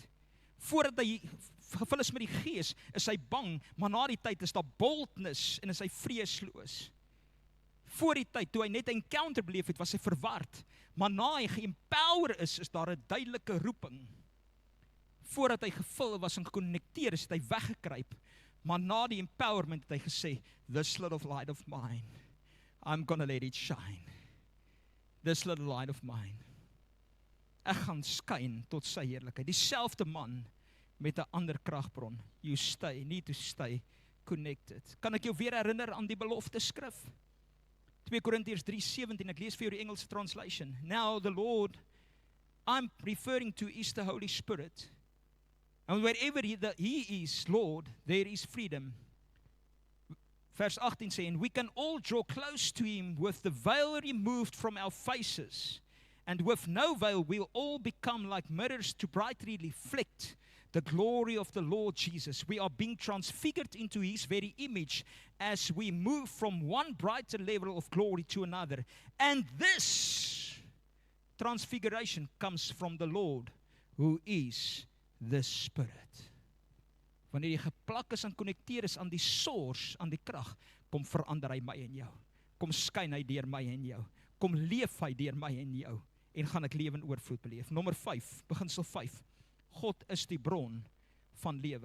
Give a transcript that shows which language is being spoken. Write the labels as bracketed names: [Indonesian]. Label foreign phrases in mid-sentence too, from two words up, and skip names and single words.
[Afrikaans] Voordat hy gevul is met die Gees, is hy bang, maar na die tyd is daar boldness en is hy vreesloos. Voor die tyd, toe hy net 'n encounter beleef het, was hy verward. Maar na hy geempower is daar 'n duidelike roeping. Voordat hy gevul was en geconnecteer is, het hy weggekruip. Maar na die empowerment het hy gesê, [English] this little light of mine, I'm gonna let it shine. This little light of mine. [Afrikaans] Ek gaan skyn tot sy heerlikheid. Dieselfde man met 'n ander kragbron. [English] You need to stay connected. [Afrikaans] Kan ek jou weer herinner aan die belofte skrif? 2 Korintiërs 3:17, ek lees vir jou die Engelse translation. [English] Now the Lord, I'm referring to, is the Holy Spirit. And wherever he is, Lord, there is freedom. [Afrikaans] Vers 18 sê, [English] and we can all draw close to him with the veil removed from our faces. And with no veil, we'll all become like mirrors to brightly reflect the glory of the Lord Jesus. We are being transfigured into his very image as we move from one brighter level of glory to another. And this transfiguration comes from the Lord, who is the Spirit. [Afrikaans] Wanneer jy geplak is en connecteer is aan die source, aan die krag, kom verander hy my en jou. Kom skyn hy deur my en jou. Kom leef hy deur my en jou. En gaan ek lewe in oorvloed beleef. Nommer 5, beginsel 5. God is die bron van lewe.